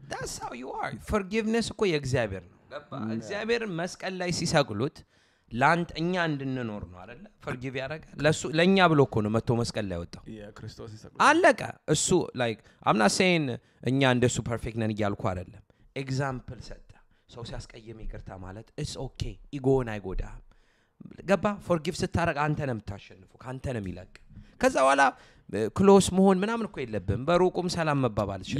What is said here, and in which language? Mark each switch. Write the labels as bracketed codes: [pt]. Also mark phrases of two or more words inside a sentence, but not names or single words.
[en] that's how you are forgiveness [am] እኮ የእግዚአብሔር ነው ገባ እግዚአብሔርን መስቀል ላይ ሲሰቅሉት ላንተ እኛ እንድንኖር ነው አይደል forgive ያደርጋል ለሱ ለኛ ብሎ እኮ ነው መጥቶ መስቀል ላይ ወጣው የክርስቶስ ይሰቅሉ አለቀ እሱ [en] like I'm not saying [am] እኛ እንደሱ ፐርፌክት ነን ይያልኩ አይደለም ኤግዛምፕል ሰጠ ሰው ሲያስቀየም ይቅርታ ማለት [en] it's okay [am] ኢጎን አይጎዳም ገባ forgive ስታረግ አንተ ነህ የምታሸንፈው ካንተ ነው የሚለቅ ከዛ በኋላ ክሎስ መሆን ምናምን እኮ የለብም በሩቁም ሰላም መባባል ይችላል